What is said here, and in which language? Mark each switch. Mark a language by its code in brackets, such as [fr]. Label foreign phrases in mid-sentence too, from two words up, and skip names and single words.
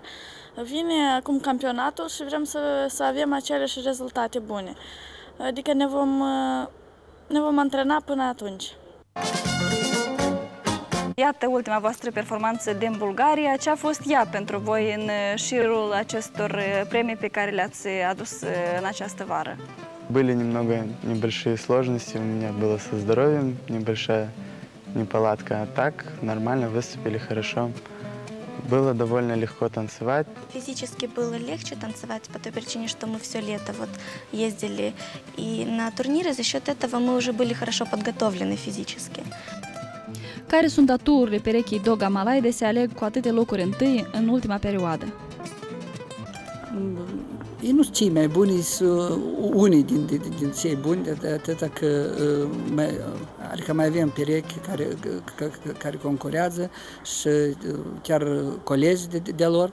[ro] Vine acum campionatul și vrem să avem aceleași rezultate bune. Adică ne vom antrena până atunci. Iată ultima voastră performanță din Bulgaria. Ce a fost ea pentru voi în șirul acestor premii pe care le-ați adus în această vară? [ru] Были немного небольшие сложности, у меня было со здоровьем, небольшая неполадка, а так нормально выступили хорошо. Было довольно легко танцевать. Физически было легче танцевать по той причине, что мы все лето вот ездили и на турниры. За счет этого мы уже были хорошо подготовлены физически. [ro] Care sunt aturile perechii Doga Malai de se aleg cu atâtea locuri întâi în ultima perioadă? Ei nu sunt cei mai buni, sunt unii din cei buni, de atâta că adică mai avem perechi care concurează și chiar colegi de lor.